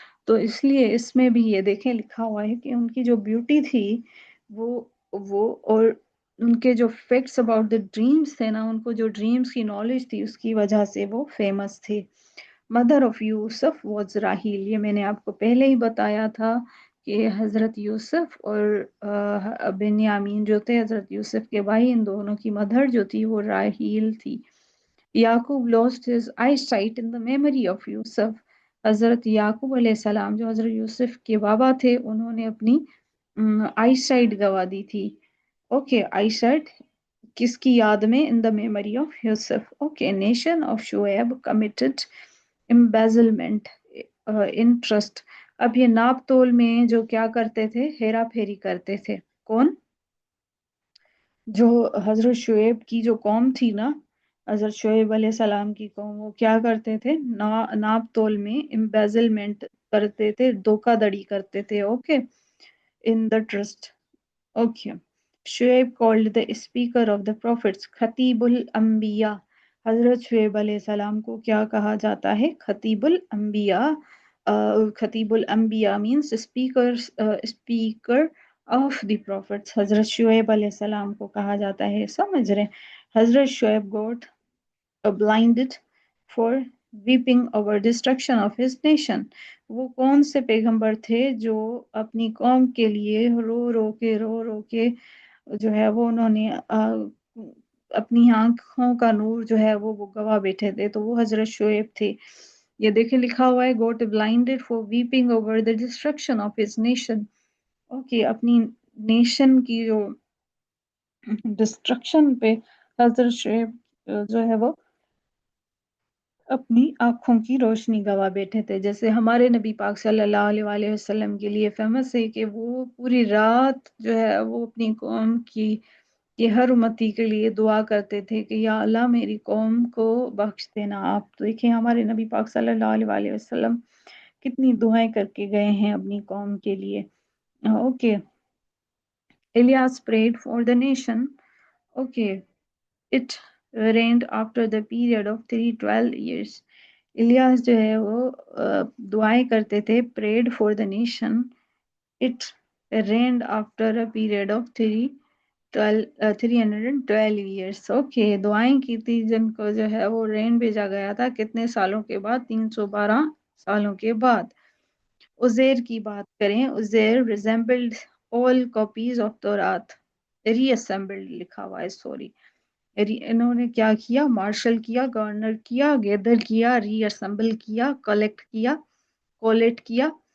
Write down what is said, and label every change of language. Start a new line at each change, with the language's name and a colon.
Urdu: تو اس لیے اس میں بھی یہ دیکھیں لکھا ہوا ہے کہ ان کی جو بیوٹی تھی وہ اور ان کے جو
English: facts about the dreams
Urdu: تھے نا، ان کو جو ڈریمز کی نالج تھی اس کی وجہ سے وہ فیمس تھے.
English: Mother of Yusuf was Rahil.
Urdu: یہ میں نے آپ کو پہلے ہی بتایا تھا کہ حضرت یوسف اور بنیامین جو تھے حضرت یوسف کے بھائی، ان دونوں کی مدر جو تھی وہ راحیل تھی.
English: Yaqub lost his eyesight in the memory of Yusuf.
Urdu: حضرت یعقوب علیہ السلام جو حضرت یوسف کے بابا تھے، انہوں نے اپنی آئی سائٹ گوا دی تھی. اوکے، آئی سائٹ کس کی یاد میں؟
English: In the memory of Yusuf. Okay, nation of Shuaib committed embezzlement interest.
Urdu: اب یہ ناپ تول میں جو کیا کرتے تھے؟ ہیرا پھیری کرتے تھے. کون؟ جو حضرت شعیب کی جو قوم تھی نا، حضرت شعیب علیہ السلام کی قوم، وہ کیا کرتے تھے؟ ناپ تول میں embezzlement کرتے تھے، دھوکہ دڑی کرتے تھے.
English: Okay, in the trust. Okay, Shuaib called the speaker of the prophets خطیب الانبیاء.
Urdu: حضرت شعیب علیہ السلام کو کیا کہا جاتا ہے؟ خطیب الانبیاء.
English: خطیب الانبیاء means speaker of the prophets.
Urdu: حضرت شعیب علیہ السلام کو کہا جاتا ہے. سمجھ رہے؟
English: حضرت Shuaib got blinded for weeping over destruction of his nation.
Urdu: وہ کون سے پیغمبر تھے جو اپنی قوم کے لیے رو رو کے جو ہے وہ انہوں نے اپنی آنکھوں کا نور جو ہے وہ گوا بیٹھے تھے؟ تو وہ حضرت شعیب تھے. یہ دیکھیں لکھا ہوا ہے
English: got blinded for weeping over the destruction of his nation.
Urdu: Okay, اپنی نیشن کی جو ڈسٹرکشن پہ حضرت شعیب جو ہے وہ اپنی آنکھوں کی روشنی گوا بیٹھے تھے. جیسے ہمارے نبی پاک صلی اللہ علیہ وآلہ وسلم کے لیے فیمس ہے کہ وہ پوری رات جو ہے وہ اپنی قوم کی یہ ہر امتی کے لیے دعا کرتے تھے کہ یا اللہ میری قوم کو بخش دینا. آپ تو دیکھیں ہمارے نبی پاک صلی اللہ علیہ وآلہ وسلم کتنی دعائیں کر کے گئے ہیں اپنی قوم کے لیے.
English: Okay, Elias prayed for the nation. Okay, it reigned after the period of 312 years.
Urdu: Ilyas جو ہے وہ دعائیں کرتے تھے.
English: prayed for the nation. It reigned after a period of 312 years.
Urdu: Okay, دعائیں کی تھی جن کو جو ہے وہ رین بھیجا گیا تھا کتنے سالوں کے بعد؟ 312 سالوں کے بعد. عزیر کی بات کریں،
English: Uzair resembled all copies of Torah.
Urdu: reassembled لکھا ہوا ہے، سوری. انہوں نے کیا کیا؟ مارشل کیا، گورنر کیا، گیدر کیا، ری اسمبل کیا، کلیکٹ کیا، کولیٹ کیا.